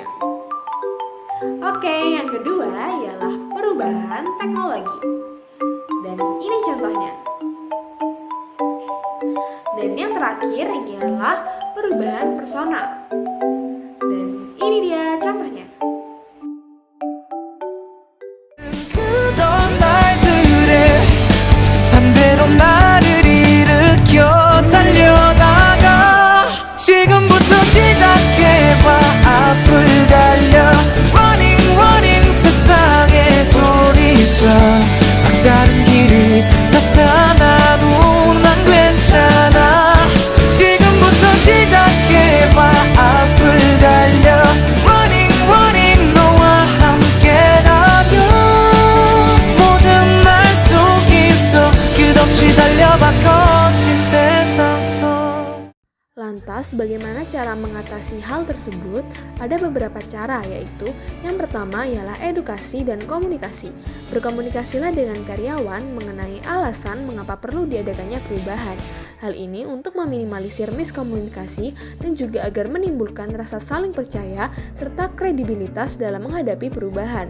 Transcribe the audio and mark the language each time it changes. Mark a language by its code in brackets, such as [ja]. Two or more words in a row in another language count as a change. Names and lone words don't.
[id] Oke, yang kedua ialah perubahan teknologi. Dan ini contohnya. Dan yang terakhir ialah perubahan personal. Dan ini dia contohnya. [ko] 그런 날들에 반대로 나를 일으켜 달려나가 지금부터 시작해봐 앞을 달려 [en] Running running [ko] 세상에 소리쳐 막다른 길이 나타나도 난 괜찮아 지금부터 시작해봐 앞을 달려 [en] Running running [ko] 너와 함께라면 모든 날 속에서 끝없이 달려봐 거친 세상 속 [id] Lantas, bagaimana cara mengatasi hal tersebut? Ada beberapa cara, yaitu yang pertama ialah edukasi dan komunikasi. Berkomunikasilah dengan karyawan mengenai alasan mengapa perlu diadakannya perubahan. Hal ini untuk meminimalisir miskomunikasi dan juga agar menimbulkan rasa saling percaya serta kredibilitas dalam menghadapi perubahan.